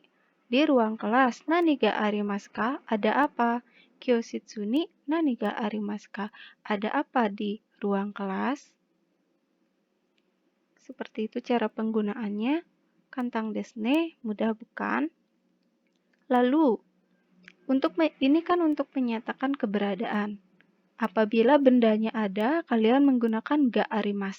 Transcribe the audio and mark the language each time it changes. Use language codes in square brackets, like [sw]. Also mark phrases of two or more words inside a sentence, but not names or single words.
[ja] Di ruang kelas, 何がありますか? [id] Ada apa? [ja] 教室に何がありますか? [id] Ada apa di ruang kelas? Seperti itu cara penggunaannya. [ja] 簡単ですね, [id] mudah bukan? Lalu, ini kan untuk menyatakan keberadaan. Apabila bendanya ada, kalian menggunakan [ja] があります.